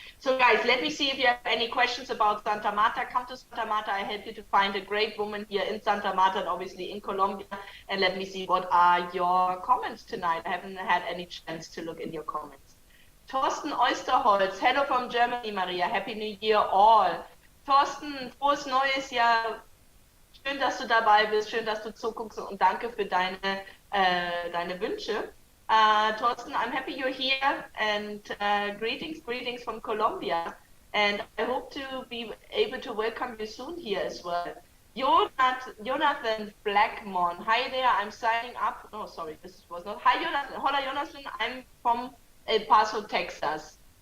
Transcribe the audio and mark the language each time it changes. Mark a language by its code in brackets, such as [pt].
[en] So guys, let me see if you have any questions about Santa Marta. Come to Santa Marta. I help you to find a great woman here in Santa Marta and obviously in Colombia. And let me see what are your comments tonight. I haven't had any chance to look in your comments. Thorsten Oysterholz, hello from Germany, Maria. Happy New Year all. [de] Thorsten, frohes Neues Jahr. Schön, dass du dabei bist. Schön, dass du zuguckst und danke für deine Wünsche. [en] Thorsten, I'm happy you're here and greetings from Colombia. And I hope to be able to welcome you soon here as well. Jonathan Blackmon, hi there, I'm signing up. Oh, sorry, this was not. Hi, Jonathan. Hola, Jonathan. I'm from El Paso, Texas.